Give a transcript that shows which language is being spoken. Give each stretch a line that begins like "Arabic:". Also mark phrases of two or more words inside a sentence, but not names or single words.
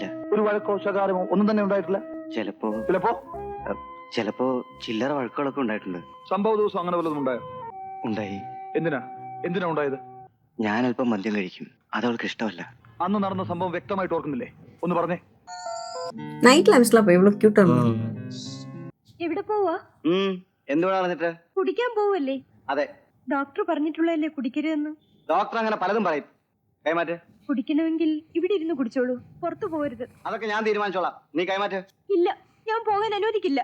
Malayalam: ഒരു വഴക്കോ ശകാരമോ ഒന്നും തന്നെ ഉണ്ടായിട്ടില്ല? ചിലപ്പോ ചിലപ്പോ ചില്ലറ വഴക്കുകളൊക്കെ ഉണ്ടായിട്ടുണ്ട്. സംഭവ ദിവസം അങ്ങനെ വല്ലതും ഉണ്ടായോ? ഉണ്ടായി. എന്തിനാ ഉണ്ടായത്? ഞാൻ അല്പം മദ്യം കഴിക്കും, അതവൾക്ക് ഇഷ്ടമല്ല. അന്ന് നടന്ന സംഭവം വ്യക്തമായിട്ട് ഓർക്കുന്നില്ലേ? ഒന്ന് പറഞ്ഞേ.
Tamil: நைட் லேம்ப்ஸ்லாம் அப்போ எவ்வளோ க்யூட்டாக இருக்கும்.
Malayalam: എവിടെ പോവാ? എന്തുകൂടെ നടന്നിട്ട്? കുടിക്കാൻ പോവല്ലേ? അതെ. ഡോക്ടർ പറഞ്ഞിട്ടുള്ളതല്ലേ കുടിക്കരുതെന്ന്? ഡോക്ടർ അങ്ങനെ പലതും പറയും. കൈമാറ്റ്. കുടിക്കണമെങ്കിൽ ഇവിടെ ഇരുന്ന് കുടിച്ചോളൂ, പുറത്തു പോകരുത്. അതൊക്കെ ഞാൻ തീരുമാനിച്ചോളാം, നീ കൈമാറ്റ്. ഇല്ല, ഞാൻ പോകാൻ അനുവദിക്കില്ല.